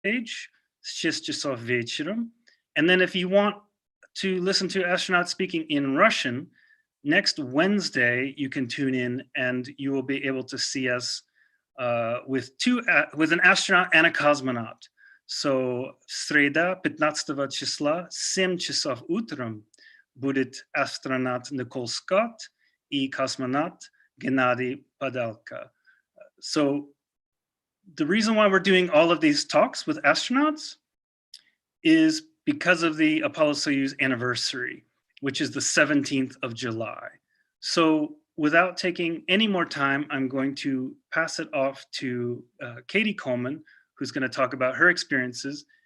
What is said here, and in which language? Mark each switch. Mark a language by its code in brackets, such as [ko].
[ru] page, 6 часов вечером. [en] And then if you want to listen to astronauts speaking in Russian, next Wednesday, you can tune in and you will be able to see us with an astronaut and a cosmonaut. [ru] So среда 15 числа, 7 часов утром будет астронавт Nicole Scott и cosmonaut Gennady Padalka. [en] So the reason why we're doing all of these talks with astronauts is because of the Apollo-Soyuz anniversary, which is the 17th of July. So without taking any more time, I'm going to pass it off to Cady Coleman, who's going to talk about her experiences.